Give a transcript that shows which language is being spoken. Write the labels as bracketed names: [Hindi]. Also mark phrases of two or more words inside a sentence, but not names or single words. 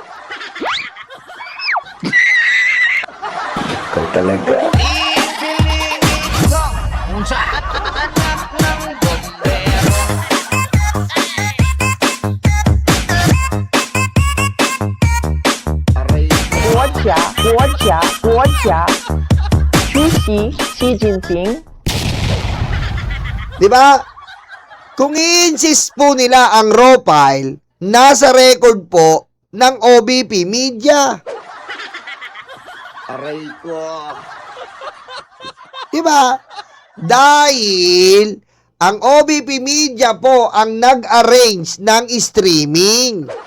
[Filipino] Ikaw talaga. Aray ko. [Chinese] 国家主席习近平 [Filipino] Di ba? Kung i-insist po nila ang raw file, nasa record po ng OBP Media. Aray ko. Di ba? Dahil ang OBP Media po ang nag-arrange ng streaming.